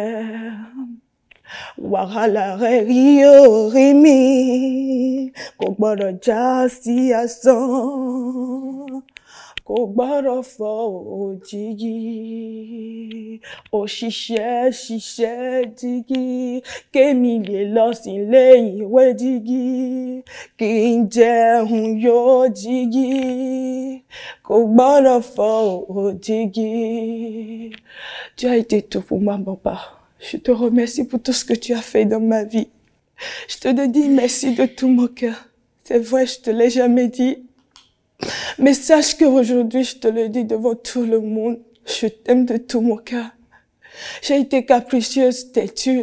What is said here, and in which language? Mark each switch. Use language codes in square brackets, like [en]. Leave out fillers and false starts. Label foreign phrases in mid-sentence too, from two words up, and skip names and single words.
[yo] Wahala rio rimi, kò gbọ́dọ̀ já sí asán, kò gbọ́dọ̀ fọ́ òjìji. Òṣìṣẹ́ ṣiṣẹ́ jígí, kémi lè lọ sílé ìwé jígí, kí n jẹun yó jígí, kò gbọ́dọ̀ fọ́ òjìji. [fr] Tu as été tout pour moi, papa. Je te remercie pour tout ce que tu as fait dans ma vie. Je te dis merci de tout mon cœur. C'est vrai, je te l'ai jamais dit. Mais sache qu'aujourd'hui, je te le dis devant tout le monde. Je t'aime de tout mon cœur. J'ai été capricieuse, têtue.